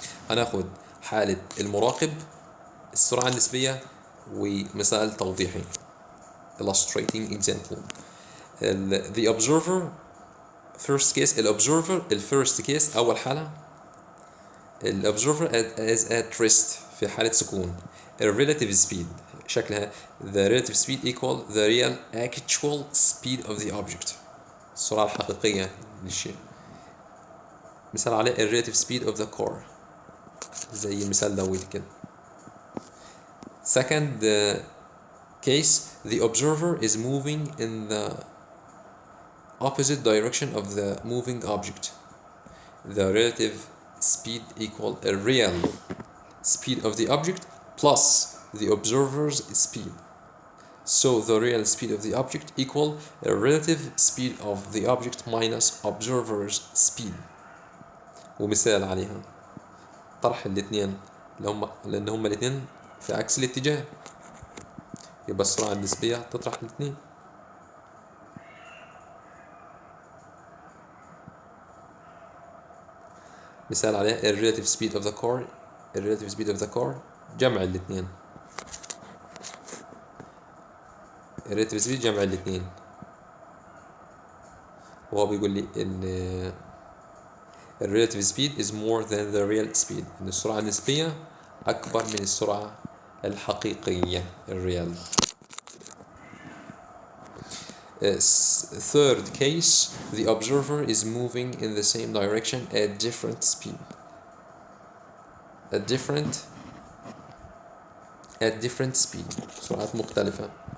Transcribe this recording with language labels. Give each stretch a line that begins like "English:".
Arabic: هناخد حالة المراقب السرعة النسبية ومثال توضيحي
English: illustrating example. The observer first case
Arabic: الobserver الفيرست كيس أول حالة الobserver
English: is at rest
Arabic: في حالة سكون.
English: relative speed شكلها the relative speed equal the real actual speed of the object
Arabic: السرعة الحقيقية للشيء. مثال عليه
English: relative speed of the car
Arabic: زي المثال دوت كده.
English: second case the observer is moving in the opposite direction of the moving object. The relative speed equal a real speed of the object plus the observer's speed. So the real speed of the object equal a relative speed of the object minus observer's speed.
Arabic: ومثال عليها طرح الاثنين لأن هما الاثنين في عكس الاتجاه يبقى السرعة النسبية تطرح الاثنين. مثال عليها
English: relative speed of the car relative speed of the car
Arabic: جمع الاثنين
English: relative speed جمع الاثنين.
Arabic: وهو بيقول لي ان
English: relative speed is more than the real speed
Arabic: ان السرعة النسبية أكبر من السرعة الحقيقية الريال.
English: Third case the observer is moving in the same direction at different speed at different speed
Arabic: سرعات مختلفة.